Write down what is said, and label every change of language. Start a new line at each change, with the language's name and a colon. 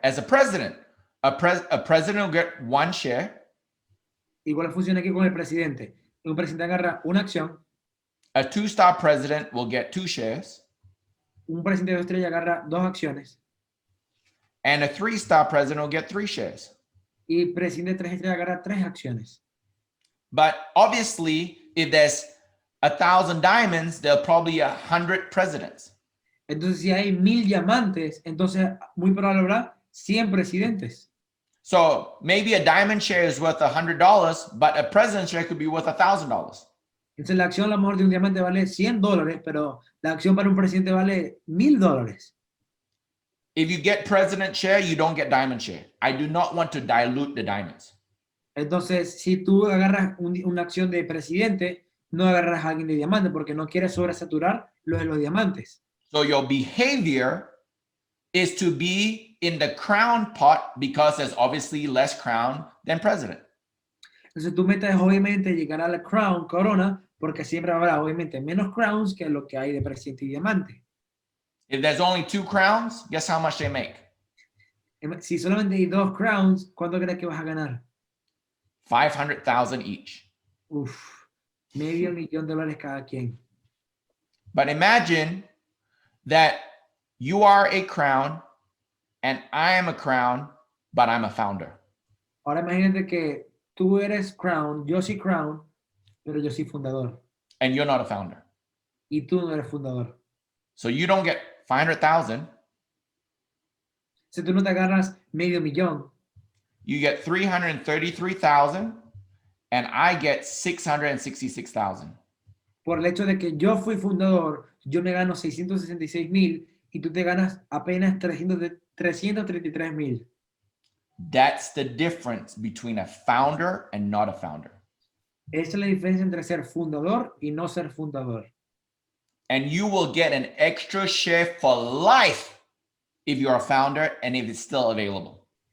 English: As a president, a president will get 1 share.
Spanish: Igual funciona aquí con el presidente. Un presidente agarra una acción.
English: A 2-star president will get 2 shares.
Spanish: Un presidente de 2 estrellas agarra 2 acciones.
English: And a 3-star president will get 3 shares.
Spanish: Y presidente de 3 estrellas agarra 3 acciones.
English: But obviously, if there's 1,000 diamonds, there are probably 100 presidents.
Spanish: Entonces, si hay 1000 diamantes, entonces muy probable habrá 100 presidentes.
English: So maybe a diamond share is worth $100, but a president share could be worth $1,000.
Spanish: Entonces, la acción a lo mejor de un diamante vale $100, pero la acción para un presidente vale $1000.
English: If you get president share, you don't get diamond share. I do not want to dilute the diamonds.
Spanish: Entonces, si tú agarras una acción de presidente, no agarras a alguien de diamante porque no quieres sobresaturar los diamantes.
English: So your behavior is to be in the crown pot because there's obviously less crown than president.
Spanish: Entonces, tu meta es obviamente llegar a la corona, porque siempre habrá obviamente menos crowns que lo que hay de presidente y diamante.
English: If there's only 2 crowns, guess how much they make?
Spanish: Si solamente hay 2 crowns, ¿cuánto crees que vas a ganar?
English: 500,000 each.
Spanish: Uf, $500,000 cada quien.
English: But imagine that you are a crown and I am a crown, but I'm a founder.
Spanish: Ahora imagínate que tú eres crown, yo soy crown, pero yo soy fundador.
English: And you're not a founder.
Spanish: Y tú no eres fundador.
English: So you don't get 500,000.
Spanish: Si tú no te agarras $500,000,
English: You get 333,000 and I get 666,000.
Spanish: por el hecho de que yo fui fundador, yo me gano 666,000 y tú te ganas apenas 333,000.
English: That's the difference between a founder and not a founder.
Spanish: Esa es la diferencia entre ser fundador y no ser fundador.
English: And you will get an extra share for life if you're a founder and if it's still available.